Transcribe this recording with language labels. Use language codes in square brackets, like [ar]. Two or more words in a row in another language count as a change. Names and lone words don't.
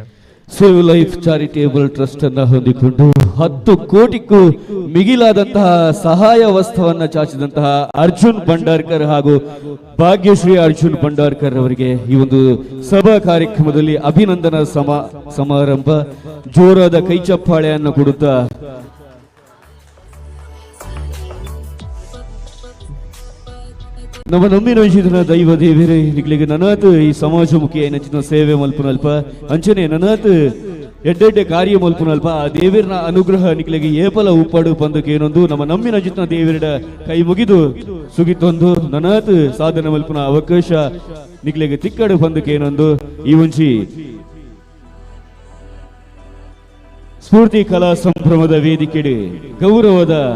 [kn] ಸೇವ್ ಲೈಫ್ ಚಾರಿಟೇಬಲ್ ಟ್ರಸ್ಟ್ ಅನ್ನು ಹೊಂದಿಕೊಂಡು 10 ಕೋಟಿಗೂ ಮಿಗಿಲಾದಂತಹ ಸಹಾಯ ವಸ್ತುವನ್ನು ಚಾಚಿದಂತಹ ಅರ್ಜುನ್ ಭಂಡಾರ್ಕರ್ ಹಾಗೂ ಭಾಗ್ಯಶ್ರೀ ಅರ್ಜುನ್ ಭಂಡಾರ್ಕರ್ ಅವರಿಗೆ ಈ ಒಂದು ಸಭಾ ಕಾರ್ಯಕ್ರಮದಲ್ಲಿ ಅಭಿನಂದನಾ ಸಮಾರಂಭ ಜೋರಾದ ಕೈಚಪ್ಪಾಳೆಯನ್ನು ಕೊಡುತ್ತಾ [tcy] ನಮ್ಮ ನಮ್ಮಿನ ವಿಷಯದ ದೈವ ದೇವರೇ ನಿಗ್ಲಿಗೆ ನನಾತ್ ಈ ಸಮಾಜಮುಖಿ ನೆಚ್ಚಿನ ಸೇವೆ ಮಲ್ಪನಲ್ಪ ಅಂಚನೆ ನನಾತ್ ಎಡ್ಡೆಡ್ಡೆ ಕಾರ್ಯ ಮಲ್ಪನಲ್ಪ ಆ ದೇವರನ ಅನುಗ್ರಹ ನಿಗ್ಲಿಗೆ ಏಪಲ ಉಪ್ಪಾಡು ಬಂದಕ್ಕೆ ಏನೊಂದು ನಮ್ಮ ನಮ್ಮಿನ ಜಿತ್ನ ದೇವರ ಕೈ ಮುಗಿದು ಸುಗಿತೊಂದು ನನಾತ್ ಸಾಧನೆ ಮಲ್ಪನ ಅವಕಾಶ ನಿಗ್ಲಿಗೆ ತಿಕ್ಕಡು ಬಂದಕ್ಕೆ ಏನೊಂದು ಈ ಒಂಚಿ ಸ್ಫೂರ್ತಿ ಕಲಾ ಸಂಭ್ರಮದ ವೇದಿಕೆಡೆ ಗೌರವದ